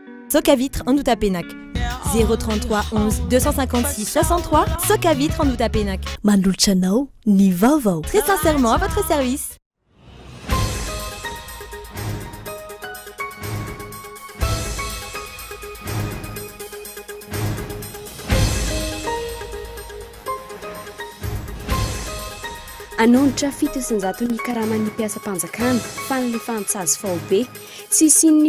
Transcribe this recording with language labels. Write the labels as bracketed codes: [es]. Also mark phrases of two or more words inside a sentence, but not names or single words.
[mg] Soca Vitre en Outapenac. 033 11 256 63 Soca Vitre en Outapenac. Manolotra anao ny vaovao. [fr] Très sincèrement à votre service. [mg] Anonitra fito isanjaton'ny karaman'ny mpiasa-panjakana fanalefahan-tsazy faobe tsy isin'ny